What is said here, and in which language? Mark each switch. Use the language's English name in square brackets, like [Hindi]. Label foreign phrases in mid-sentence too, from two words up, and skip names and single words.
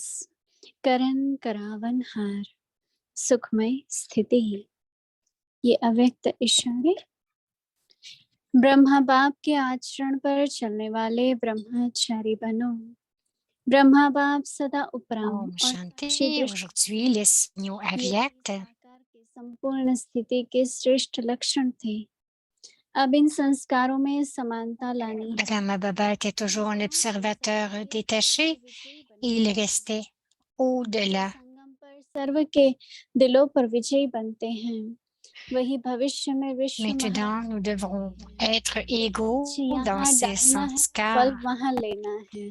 [Hindi] करण करावन हार, सुखमय स्थिति। ये अव्यक्त इशारे ब्रह्मा बाप के आचरण पर चलने वाले ब्रह्मचारी बनो। ब्रह्मा बाप सदा उपराम Om और साक्षी Shanti. दृष्टि [French] Aujourd'hui, les signaux [Hindi] ये तो [French] avyakts. [Hindi] निराकार के संपूर्ण स्थिति के श्रेष्ठ लक्षण थे। अब इन संस्कारों में समानता लानी है। [French] Brahma Baba était toujours un observateur détaché et il restait au-delà. [Hindi] संगम पर सर्व के दिलों पर विजयी बनते हैं, वही भविष्य में विश्व [French] Maintenant, nous devrons être égaux dans [Hindi] यहाँ [French] ces [Hindi] डालना है, फल [French] sanskars. [Hindi] वहाँ लेना है।